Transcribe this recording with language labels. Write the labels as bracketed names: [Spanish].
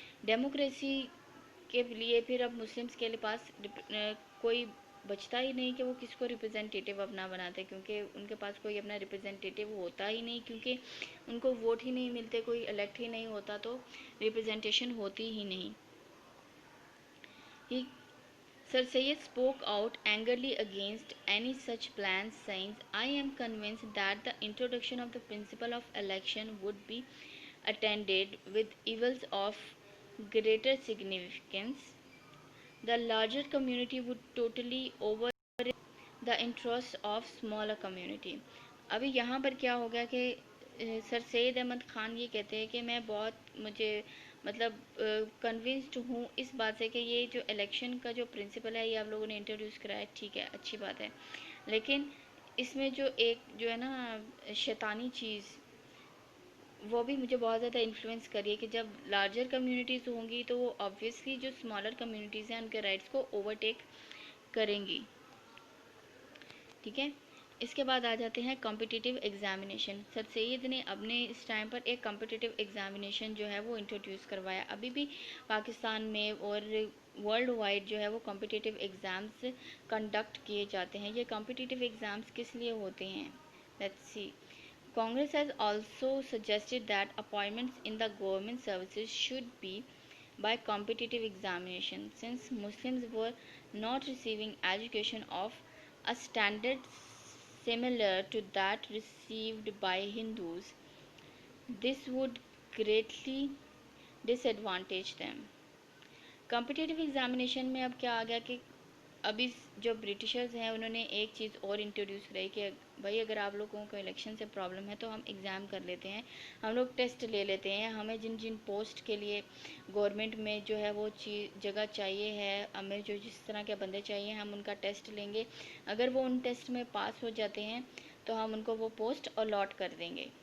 [Urdu] Democracy کے لیے پھر اب مسلمس کے پاس کوئی بچتا ہی نہیں کہ وہ کس کو ریپرزینٹیٹیو اپنا بناتے کیونکہ ان کے پاس کوئی اپنا ریپرزینٹیٹیو ہوتا ہی نہیں کیونکہ ان کو ووٹ ہی نہیں ملتے, کوئی الیکٹ ہی نہیں ہوتا تو ریپرزینٹیشن ہوتی ہی نہیں. [English] Sir Syed spoke out angrily against any such plans, saying, I am convinced that the introduction of the principle of election would be attended with evils of greater significance. The larger community would totally override the interests of smaller community. [Urdu] ابھی یہاں پر کیا ہو گیا کہ سر سید احمد خان یہ کہتے ہیں کہ میں بہت مجھے مطلب کنونسڈ ہوں اس بات سے کہ یہ جو الیکشن کا جو پرنسپل ہے یہ آپ لوگوں نے انٹروڈیوس کرا ہے, ٹھیک ہے, اچھی بات ہے, لیکن اس میں جو ایک جو ہے نا شیطانی چیز وہ بھی مجھے بہت زیادہ انفلوئنس کری ہے کہ جب لارجر کمیونٹیز ہوں گی تو وہ آبویسلی جو اسمالر کمیونٹیز ہیں ان کے رائٹس کو اوورٹیک کریں گی. ٹھیک ہے, اس کے بعد آ جاتے ہیں کمپٹیٹیو ایگزامینیشن. سر سید نے اپنے اس ٹائم پر ایک کمپٹیٹیو ایگزامینیشن جو ہے وہ انٹروڈیوس کروایا. ابھی بھی پاکستان میں اور ورلڈ وائڈ جو ہے وہ کمپٹیٹیو ایگزامس کنڈکٹ کیے جاتے ہیں. یہ کمپٹیٹیو ایگزامس کس لیے ہوتے ہیں؟ [English] Let's see. Congress has also suggested that appointments in the government services should be by competitive examination. Since Muslims were not receiving education of a standard similar to that received by Hindus, this would greatly disadvantage them. [Urdu] Competitive examination میں اب کیا آ گیا کہ ابھی جو Britishers ہیں انہوں نے ایک چیز اور انٹروڈیوس کرائی کہ بھائی اگر آپ لوگوں کو الیکشن سے پرابلم ہے تو ہم ایگزام کر لیتے ہیں, ہم لوگ ٹیسٹ لے لیتے ہیں, ہمیں جن جن پوسٹ کے لیے گورنمنٹ میں جو ہے وہ جگہ چاہیے ہے, ہمیں جو جس طرح کے بندے چاہیے ہم ان کا ٹیسٹ لیں گے, اگر وہ ان ٹیسٹ میں پاس ہو جاتے ہیں تو ہم ان کو وہ پوسٹ الاٹ کر دیں گے.